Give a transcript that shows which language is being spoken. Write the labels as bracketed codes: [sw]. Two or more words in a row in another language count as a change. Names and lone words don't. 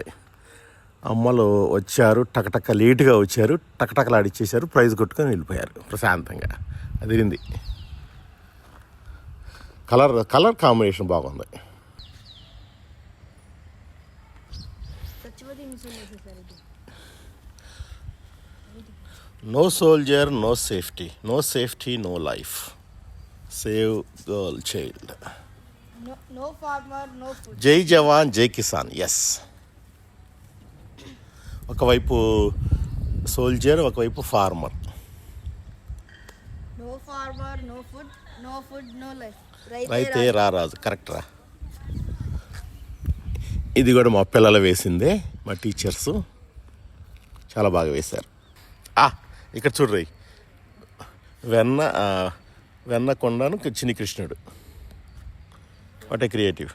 [te] అమ్మలు వచ్చారు, టకటక లేటుగా వచ్చారు, టకటకలాడిచ్చేసారు, ప్రైజ్ కొట్టుకొని వెళ్ళిపోయారు ప్రశాంతంగా. అదిరింది. [en] colour combination [te] బాగుంది. [en] No soldier no safety, no safety no life, save girl child. No farmer, no food. [hi] जय जवान जय किसान. [te] ఎస్, ఒకవైపు సోల్జర్, ఒకవైపు ఫార్మర్. [en] No farmer, no food, no food, no life. [te] రైతే రారాజు. కరెక్ట్ రా. ఇది కూడా మా పిల్లలు వేసిందే, మా టీచర్సు చాలా బాగా వేశారు. ఇక్కడ చూడ్రి, వెన్న కొండను చిన్ని కృష్ణుడు. [en] What a creative.